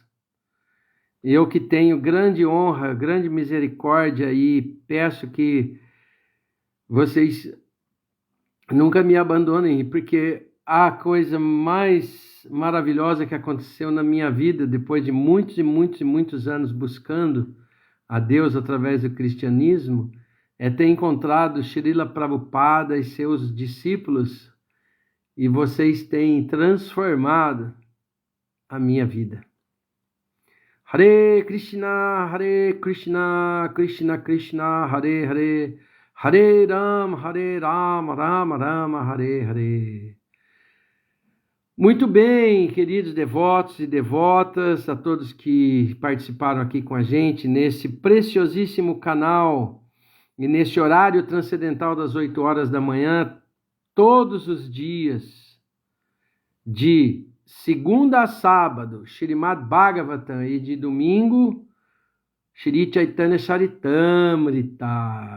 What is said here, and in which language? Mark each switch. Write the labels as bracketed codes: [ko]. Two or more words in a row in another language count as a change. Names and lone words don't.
[pt] Eu que tenho grande honra, grande misericórdia e peço que vocês nunca me abandonem, porque a coisa mais maravilhosa que aconteceu na minha vida, depois de muitos e muitos e muitos anos buscando a Deus através do cristianismo, é ter encontrado Srila Prabhupada e seus discípulos, e vocês têm transformado a minha vida. [sa] Hare Krishna, Krishna Krishna, Hare Hare, Hare Rama, Rama Rama, Hare Hare. [pt] Muito bem, queridos devotos e devotas, a todos que participaram aqui com a gente nesse preciosíssimo canal e nesse horário transcendental das 8 horas da manhã, todos os dias, de segunda a sábado, Srimad Bhagavatam, e de domingo, Shri Chaitanya Charitamrita.